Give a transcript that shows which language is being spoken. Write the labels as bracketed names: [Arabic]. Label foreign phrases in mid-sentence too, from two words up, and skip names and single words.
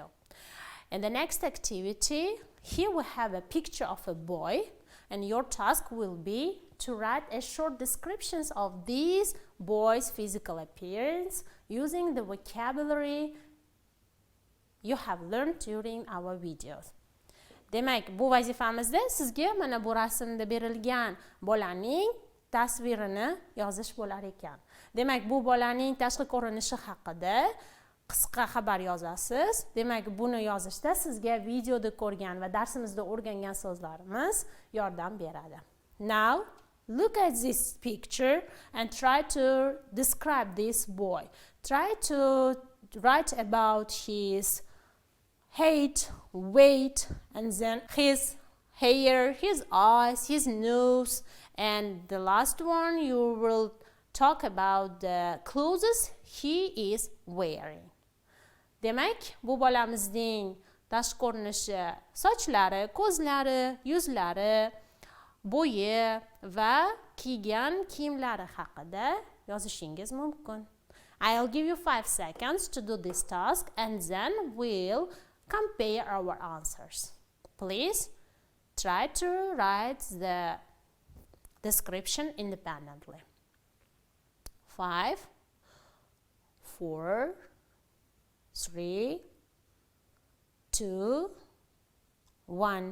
[English] In the next activity, here we have a picture of a boy, and your task will be to write a short descriptions of these boys' physical appearance, using the vocabulary you have learned during our videos. [Uzbek] Demak, bu vazifamizda sizga mana bu rasmda berilgan bolaning tasvirini yozish bo'lar ekan. Demak, bu bolaning tashqi ko'rinishi haqida qisqa xabar yozasiz. Demak, buni yozishda sizga videoda ko'rgan va darsimizda o'rgangan so'zlarimiz yordam beradi. [English] Now, look at this picture and try to describe this boy. Try to write about his height, weight, and then his hair, his eyes, his nose, and the last one you will talk about the clothes he is wearing. [Uzbek] Demak, bu bolamizning tashqi ko'rinishi, sochlari, ko'zlari, yuzlari, bo'yi va kiygan kiyimlari haqida yozishingiz mumkin. [English] I'll give you 5 seconds to do this task and then we'll compare our answers. Please try to write the description independently. 5, 4, 3, 2, 1.